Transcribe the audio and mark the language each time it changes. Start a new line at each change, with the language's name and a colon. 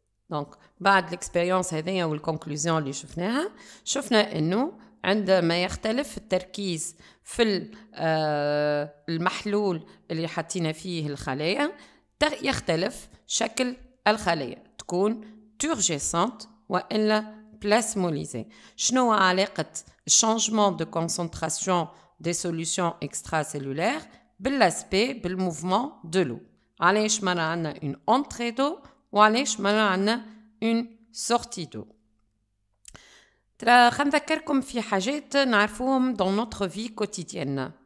Arabic: Donc, بعد l'expérience هذه والconclusion اللي شفنا إنه عندما يختلف التركيز في المحلول اللي حطينا فيه الخلايا يختلف شكل الخلايا تكون turgescente وإلا plasmolysée. شنو علاقة
French: changement de concentration des solutions extracellulaires بالاspect بالmouvement de l'eau.
Arabic: علاش مرة عندنا
French: une entrée d'eau
Arabic: وعلاش مرة عندنا
French: une sortie d'eau.
Arabic: ترى خلينا نذكركم في حاجات نعرفوهم
French: dans notre vie quotidienne.